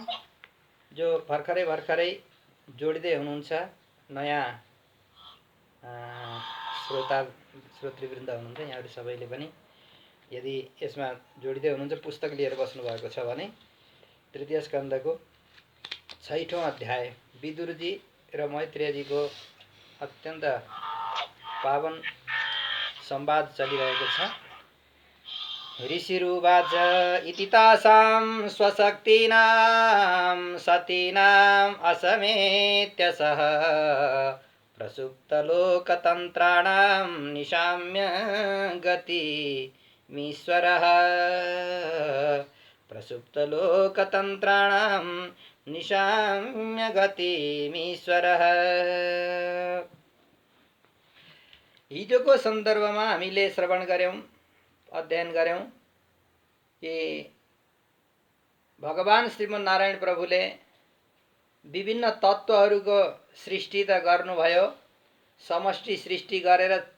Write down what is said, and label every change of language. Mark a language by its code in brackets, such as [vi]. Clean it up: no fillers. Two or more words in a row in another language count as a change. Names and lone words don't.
[ne] जो भर्खरै जोडिँदै हुनुहुन्छ नयाँ श्रोतृवृन्द हुनुहुन्छ यहाँहरू सबैले पनि यदि यसमा जोडिँदै हुनुहुन्छ पुस्तक लिएर बस्नु भएको छ भने तृतीय स्कन्धको 6औं अध्याय विदुरजी र मैत्रेयजीको अत्यन्त पावन संवाद चलिरहेको छ। [sa] ऋषिरुवाच इति तासां स्वशक्तीनां सतीनां असमेत्य सह प्रसुप्तलोकतन्त्राणां निशाम्य गतिमीश्वरः प्रसुप्तलोकतन्त्राणां निशाम्य गतिमीश्वरः। [ne] हिजोको सन्दर्भमा हामीले श्रवण गर्यौं अध्ययन गर्यौं कि भगवान श्रीमन्नारायण प्रभुले विभिन्न तत्त्वहरूको सृष्टि त गर्नुभयो समष्टि सृष्टि गरेर